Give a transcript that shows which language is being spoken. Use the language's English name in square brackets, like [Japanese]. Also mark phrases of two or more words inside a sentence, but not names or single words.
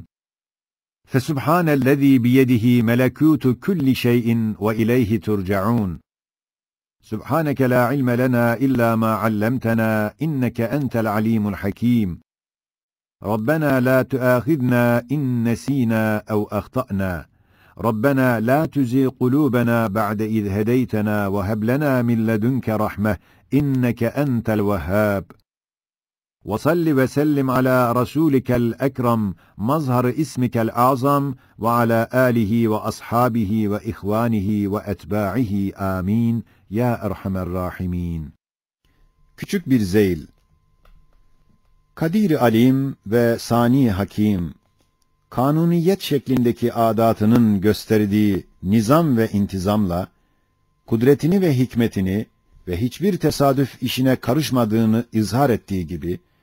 [Arabic] فَسُبْحَانَ الَّذِي بِيَدِهِ مَلَكُوتُ كُلِّ شَيْءٍ وَإِلَيْهِ تُرْجَعُونَ. سُبْحَانَكَ لَا عِلْمَ لَنَا إِلَّا مَا عَلَّمْتَنَا إِنَّكَ أَنْتَ الْعَلِيمُ الْحَكِيمُ. رَبَّنَا لَا تُؤَاخِذْنَا إِنْ نَسِينَا أَوْ أَخْطَأْنَا. ربنا لا تزغ قلوبنا بعد إذ هديتنا وهب لنا من لدنك رحمة إنك أنت الوهاب وصل وسلم على رسولك الأكرم مظهر اسمك الأعظم وعلى آله وأصحابه وإخوانه وأتباعه آمين يا أرحم الراحمين. [Turkish] Küçük bir zeyl. Kadir Alim ve Sani Hakim, kanuniyet şeklindeki adatının gösterdiği nizam ve intizamla, kudretini ve hikmetini ve hiçbir tesadüf işine karışmadığını izhar ettiği gibi,